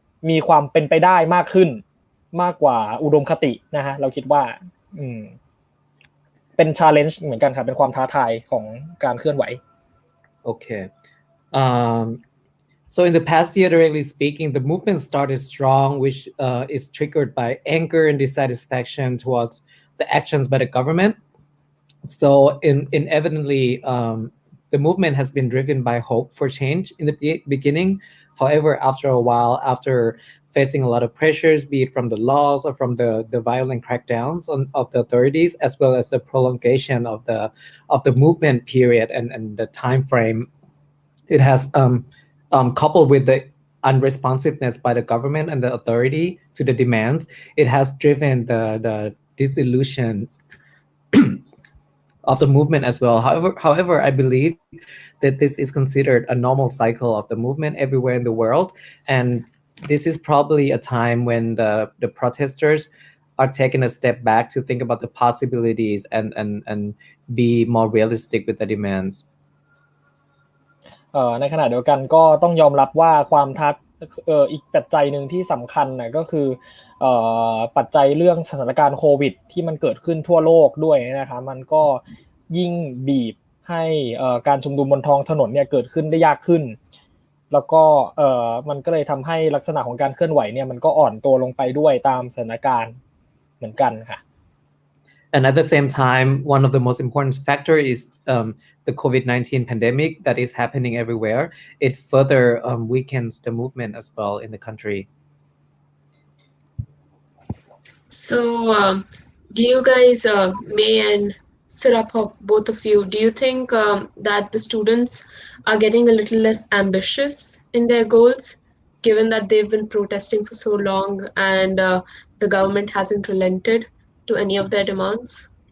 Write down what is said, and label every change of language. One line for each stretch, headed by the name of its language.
Thai: มีความเป็นไปได้มากขึ้นมากกว่าอุดมคตินะฮะเราคิดว่าเป็น challenge เหมือนกันครับเป็นความท้าทายของการเคลื่อนไหว
English: Okay. So in the past year, directly speaking, the movement started strong, which is triggered by anger and dissatisfaction towards the actions by the government. So inevitably, the movement has been driven by hope for change in the beginning. However, after a while, after facing a lot of pressures, be it from the laws or from the violent crackdowns of the authorities, as well as the prolongation of the movement period and the time frame, it has coupled with the unresponsiveness by the government and the authority to the demands, it has driven the disillusion of the movement as well. However, I believe that this is considered a normal cycle of the movement everywhere in the world, and this is probably a time when the protesters are taking a step back to think about the possibilities and be more realistic with the demands.
Thai: ในขณะเดียวกันก็ต้องยอมรับว่าความอีกปัจจัยหนึ่งที่สำคัญนะก็คือปัจจัยเรื่องสถานการณ์โควิดที่มันเกิดขึ้นทั่วโลกด้วยนะคะมันก็ยิ่งบีบให้การชุมนุมบนท้องถนนเนี่ยเกิดขึ้นได้ยากขึ้นแล้วก็มันก็เลยทำให้ลักษณะของการเคลื่อนไหวเนี่ยมันก็อ่อนตัวลงไปด้วยตามสถานการณ์เหมือนกันค่ะ
English: And at the same time, one of the most important factor is the COVID-19 pandemic that is happening everywhere. It further weakens the movement as well in the country. So, do you guys, May and Siraphop, both of you, do you think that the students are getting a little less ambitious in their goals, given that they've been protesting for so long and the government hasn't relented to any of their demands?